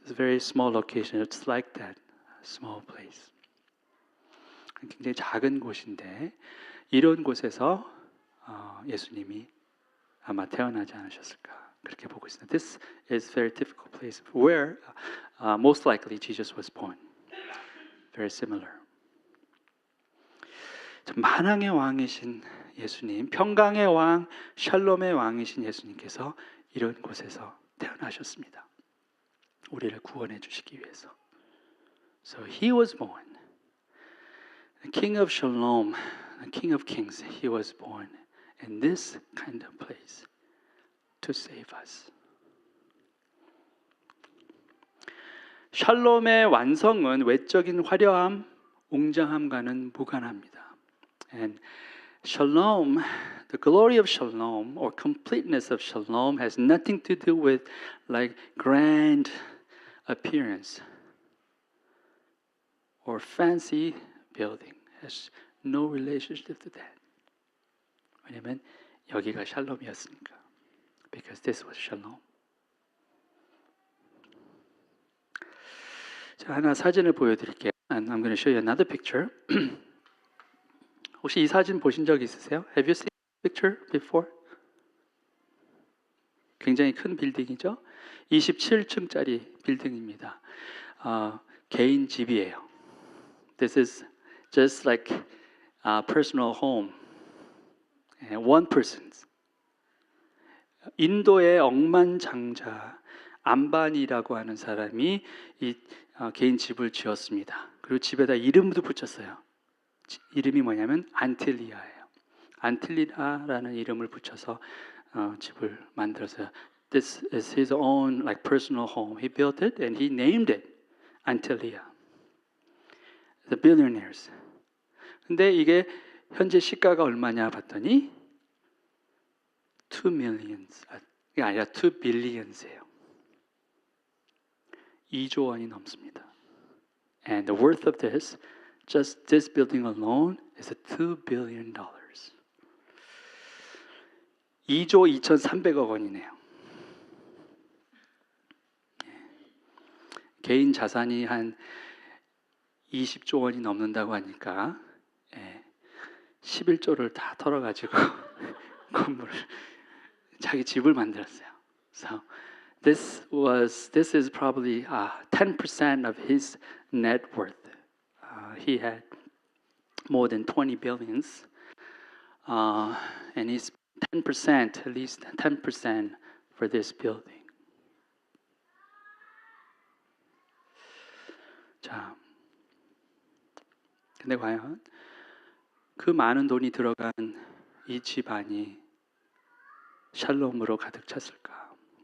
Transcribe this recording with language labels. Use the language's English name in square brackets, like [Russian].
[English] It's a very small location. It's like that small place. [Korean] 굉장히 작은 곳인데 이런 곳에서 예수님이 아마 태어나지 않으셨을까 그렇게 보고 있습니다. [English] This is a very typical place where most likely Jesus was born. Very similar. [Korean] 만왕의 왕이신 예수님, 평강의 왕, 샬롬의 왕이신 예수님께서 이런 곳에서 태어나셨습니다. 우리를 구원해 주시기 위해서. [English] So he was born. The King of Shalom, the King of Kings, he was born in this kind of place to save us. [Korean] 샬롬의 완성은 외적인 화려함, 웅장함과는 무관합니다. [English] And Shalom, the glory of Shalom or completeness of Shalom has nothing to do with like grand appearance or fancy building. Has no relationship to that. [Korean] 왜냐면 여기가 샬롬이었으니까. [English] Because this was Shalom. [Korean] 자, 하나 사진을 보여드릴게요. [English] And I'm going to show you another picture. [Korean] 혹시 이 사진 보신 적 있으세요? [English] Have you seen this picture before? [Korean] 굉장히 큰 빌딩이죠. 27층짜리 빌딩입니다. 개인 집이에요. [English] This is just like a personal home. One person's. [Korean] 인도의 억만장자 안반이라고 하는 사람이 이 개인 집을 지었습니다. 그리고 집에다 이름도 붙였어요. 이름이 뭐냐면 안틸리아예요. 안틸리아라는 이름을 붙여서 집을 만들었어요. [English] This is his own like personal home. He built it and he named it Antilia. The billionaires. [Korean] 근데 이게 현재 시가가 얼마냐 봤더니 [English] 2 millions. [Korean] 이게 아니라 [English] 2 billions [Korean] 예요. 2조 원이 넘습니다. [English] And the worth of this, just this building alone, is $2 billion. [Korean] 2조 2,300억 원이네요. 개인 자산이 한 20조 원이 넘는다고 하니까 11조를 다 털어가지고 건물을 자기 집을 만들었어요. [English] So this is probably 10% of his net worth. He had more than 20 billions, and he's 10%, at least 10% for this building. [Korean] 자, 근데 과연 그 많은 돈이 들어간 이 집안이 샬롬으로 가득 찼을까?